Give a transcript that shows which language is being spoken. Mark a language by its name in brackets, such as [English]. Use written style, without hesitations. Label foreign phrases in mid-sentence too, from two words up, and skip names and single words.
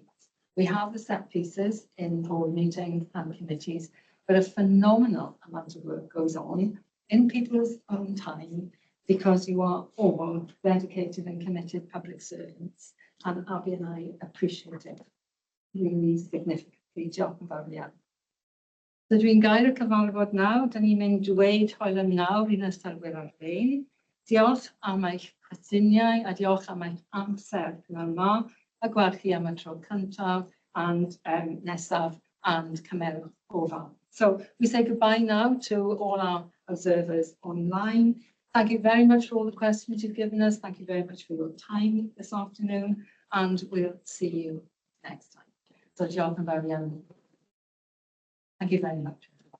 [English] We have the set pieces in board meetings and committees, but a phenomenal amount of work goes on in people's own time because you are all dedicated and committed public servants. And Abby and I appreciate it really significantly. [Welsh] Diolch yn fawr iawn. So dwi'n gael y cyfarfod nawr, da ni'n mynd dweud hwyl am nawr i'n ystylwyr ar-lein. Diolch am eich cytuniau a diolch am eich amser pnawn yma, a gweld chi am y tro cyntaf and nesaf and cymerwch ofal. [English] So we say goodbye now to all our observers online. Thank you very much for all the questions you've given us. Thank you very much for your time this afternoon, and we'll see you next time. [Welsh] So diolch yn fawr iawn. [English] Thank you very much.